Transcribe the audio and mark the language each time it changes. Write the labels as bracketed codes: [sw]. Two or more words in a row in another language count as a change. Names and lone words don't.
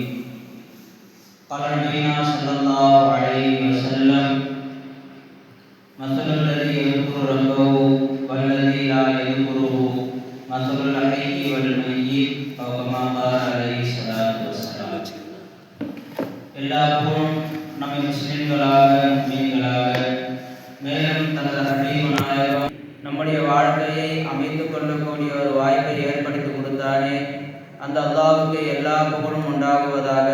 [ar] قال نبينا صلى الله عليه وسلم: مثل الذي يذكر ربه والذي لا يذكره مثل الحي والميت أو كما قال عليه الصلاة والسلام. [ta] எல்லா புகழும் நம்மை முஸ்லிம்களாக முஸ்லிம்களாக மேலும் தனது ஹபீப் நாயகம் நம்முடைய வாழ்க்கையை அமைத்துக் கொள்ளக்கூடிய ஒரு வாய்ப்பை ஏற்படுத்தி கொடுத்தானே அந்த அல்லாஹ்வுக்கு எல்லா புகழும் உண்டாகுவதாக.